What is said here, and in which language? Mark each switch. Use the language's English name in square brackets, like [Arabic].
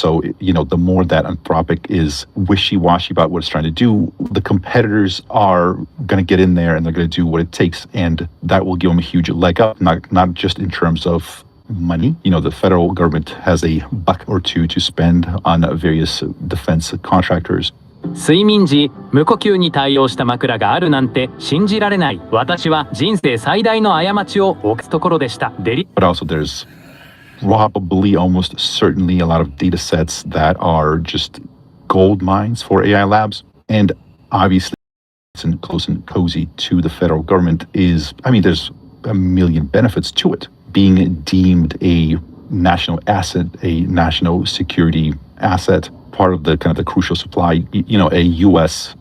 [English] So, the more that Anthropic is wishy-washy about what it's trying to do, the competitors are going to get in there and they're going to do what it takes. And that will give them a huge leg up, not just in terms of money. The federal government has a buck or two to spend on various defense contractors. [Japanese] 睡眠時、無呼吸に対応した枕があるなんて信じられない。私は人生最大の過ちを犯すところでした。 [English] But also there's probably almost certainly a lot of data sets that are just gold mines for AI labs. And obviously it's close and cozy to the federal government is, there's a million benefits to it. Being deemed a national asset, a national security asset, part of the kind of the crucial supply, a U.S.